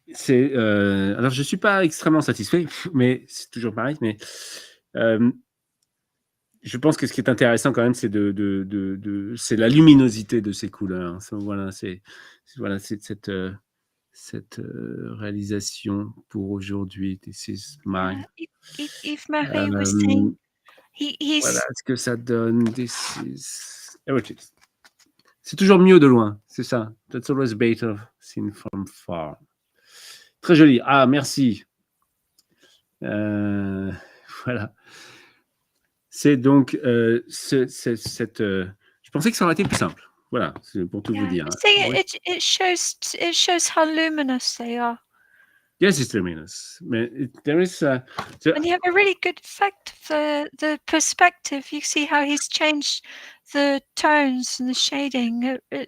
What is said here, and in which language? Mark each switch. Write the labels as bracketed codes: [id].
[fr] C'est alors je suis pas extrêmement satisfait, mais c'est toujours pareil. Mais je pense que ce qui est intéressant quand même, c'est c'est la luminosité de ces couleurs. Voilà, c'est cette réalisation pour aujourd'hui. [en] This is mine. Yves-Marie was saying he's. [fr] Voilà ce que ça donne. [en] This is. [fr] C'est toujours mieux de loin, c'est ça. [en] That's always better seen from far. [fr] Très joli. Ah, merci. Voilà. C'est donc cette. Je pensais que ça aurait été plus simple. Voilà, c'est pour tout vous dire. [en] It shows how luminous they are. Yes, it's luminous. There is. And you have a really good effect for the perspective. You see how he's changed the tones and the shading.